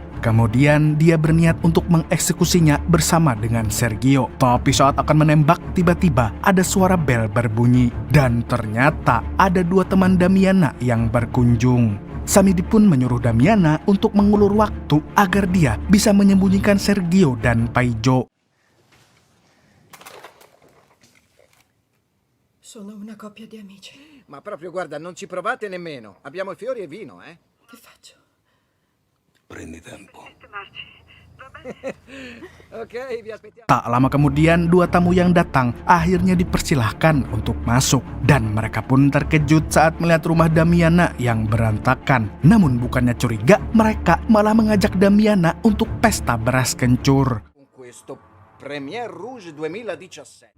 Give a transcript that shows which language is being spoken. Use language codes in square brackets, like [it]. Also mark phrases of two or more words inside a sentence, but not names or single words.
[id] Kemudian dia berniat untuk mengeksekusinya bersama dengan Sergio. Tapi saat akan menembak, tiba-tiba ada suara bel berbunyi. Dan ternyata ada dua teman Damiana yang berkunjung. Samidi pun menyuruh Damiana untuk mengulur waktu agar dia bisa menyembunyikan Sergio dan Paijo. [it] Sono una coppia di amici. Ma proprio, guarda, non ci provate nemmeno. Abbiamo fiori e vino, eh? Che faccio? Prendi tempo. Ok, vi aspettiamo. [id] Tak lama kemudian, dua tamu yang datang akhirnya dipersilahkan untuk masuk. Dan mereka pun terkejut saat melihat rumah Damiana yang berantakan. Namun bukannya curiga, mereka malah mengajak Damiana untuk pesta beras kencur. [it] Con questo Premier Rouge 2017.